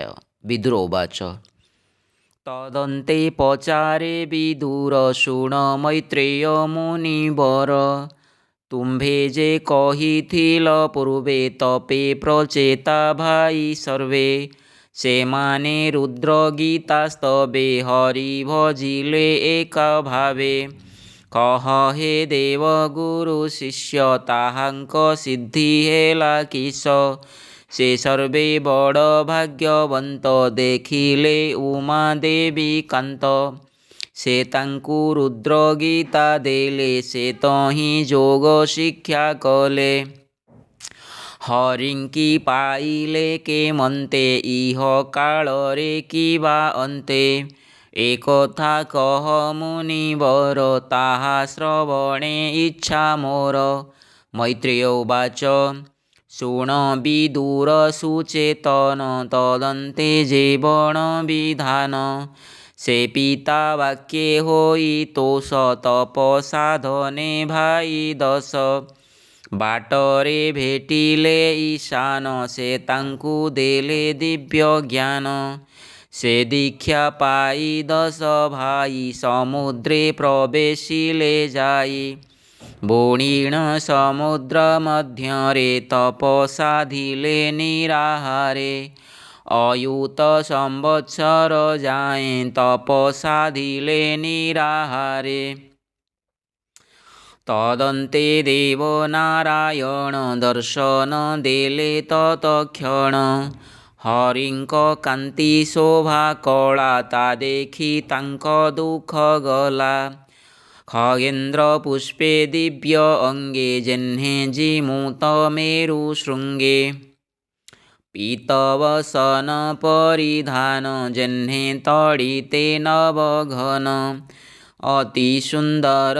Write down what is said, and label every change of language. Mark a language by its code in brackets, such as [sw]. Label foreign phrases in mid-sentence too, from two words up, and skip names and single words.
[or] ବିଦୁର ଉବାଚ ତଦନ୍ତେ ପଚାରେ ବିଦୁର ଶୃଣ ମୈତ୍ରେୟ ମୁନିବର ତୁମ୍ଭେ ଯେ କହିଥିଲ ପୂର୍ବେ ତପେ ପ୍ରଚେତା ଭାଇ ସର୍ବେ ସେମାନେ ରୁଦ୍ରଗୀତାସ୍ତବେ ହରି ଭଜିଲେ ଏକା ଭାବେ କହ ହେ ଦେବ ଗୁରୁ ଶିଷ୍ୟ ତାହାଙ୍କ ସିଦ୍ଧି ହେଲା କିସ ସେ ସର୍ବେ ବଡ଼ ଭାଗ୍ୟବନ୍ତ ଦେଖିଲେ ଉମା ଦେବୀ କାନ୍ତ ସେ ତାଙ୍କୁ ରୁଦ୍ର ଗୀତା ଦେଲେ ସେ ତହି ଯୋଗ ଶିକ୍ଷା କଲେ ହରିଙ୍କି ପାଇଲେ କେ ମନ୍ତେ ଇହ କାଳରେ କିବା ଅନ୍ତେ ଏକଥା କହ ମୁନିବର ତାହା ଶ୍ରବଣେ ଇଚ୍ଛା ମୋର। ମୈତ୍ରେୟ ଉବାଚ ଶୃଣ ବିଦୁର ସୁଚେତନ ତଦନ୍ତେ ଜୀବନ ବିଧାନ ସେ ପିତା ବାକ୍ୟେ ହୋଇ ତୋଷ ତପସାଧନେ ଭାଇ ଦଶ ବାଟରେ ଭେଟିଲେ ଈଶାନ ସେ ତାଙ୍କୁ ଦେଲେ ଦିବ୍ୟ ଜ୍ଞାନ ସେ ଦୀକ୍ଷା ପାଇ ଦଶ ଭାଇ ସମୁଦ୍ରେ ପ୍ରବେଶିଲେ ଯାଇ ବୋଣୀଣ ସମୁଦ୍ର ମଧ୍ୟରେ ତପସାଧିଲେ ନିରାହାରେ ଅୟୁତ ସମ୍ବତ୍ସର ଯାଏ ତପସାଧିଲେ ନିରାହାରେ ତଦନ୍ତେ ଦେବ ନାରାୟଣ ଦର୍ଶନ ଦେଲେ ତତ୍କ୍ଷଣ ହରିଙ୍କ କାନ୍ତି ଶୋଭା କଲା ତା ଦେଖି ତାଙ୍କ ଦୁଖ ଗଲା ଖଗେନ୍ଦ୍ର ପୁଷ୍ପେ ଦିବ୍ୟ ଅଙ୍ଗେ ଯେହ୍ନେ ଜିମୁତ ମେରୁ ଶୃଙ୍ଗେ ପୀତବସନ ପରିଧାନ ଯେହ୍ନେ ତଡ଼ିତେ ନବଘନ ଅତି ସୁନ୍ଦର